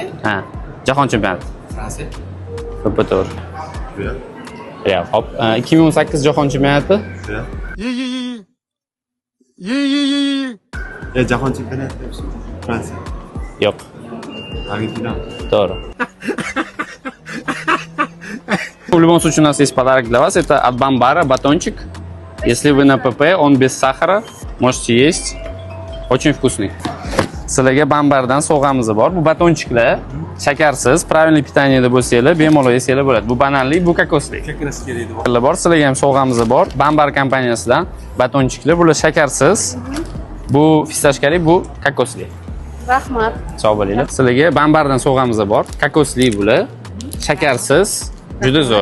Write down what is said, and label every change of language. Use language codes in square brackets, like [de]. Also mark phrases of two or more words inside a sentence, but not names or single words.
[uz] Ha, jahon chempionati. Fransiya. To'ppa to'g'ri. Real. Hop, 2018 jahon chempionati. Jahon chempionati Fransiya. Yo'q, Argentina. to'g'ri. [ru] В любом случае у нас есть подарок для вас. Это от Бамбара батончик. Если вы на ПП, он без сахара. Можете есть. Очень вкусный. [uz] Sizlarga Bambardan sovg'amiz bor. Bu batonchiklar shakarsiz, [ru] правильный питаниеda [uz] bo'lsanglar, bemalol yesanglar bo'ladi. Bu bananli, bu kokosli. Kakras kerak deb. Bor, sizlarga ham sovg'amiz bor. Bambar kompaniyasidan batonchiklar. Bular shakarsiz. Bu fistashkali, bu kokosli. Rahmat. Sog' bo'linglar. Sizlarga Bambardan sovg'amiz bor. Kokosli bular. Shakarsiz. Juda zo'r.